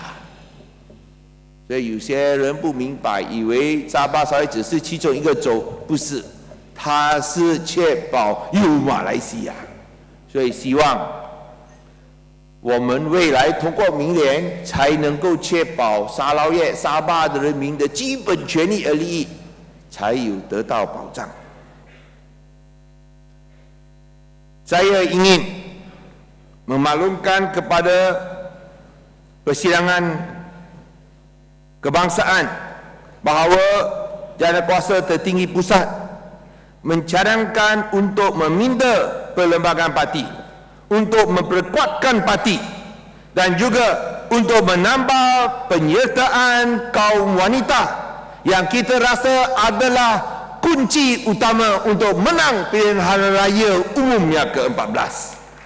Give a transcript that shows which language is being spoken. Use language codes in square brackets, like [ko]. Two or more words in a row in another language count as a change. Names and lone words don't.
[zh] 所以有些人不明白，以为沙巴沙捞越只是其中一个州，不是，它是确保有马来西亚。所以希望我们未来通过明年，才能够确保沙捞越、沙巴的人民的基本权利和利益才有得到保障。 [ms] Saya ingin memaklumkan kepada persidangan kebangsaan bahawa Jawatankuasa Tertinggi Pusat mencadangkan untuk meminda perlembagaan parti, untuk memperkuatkan parti dan juga untuk menambah penyertaan kaum wanita yang kita rasa adalah kunci utama untuk menang pilihan raya umumnya ke-14.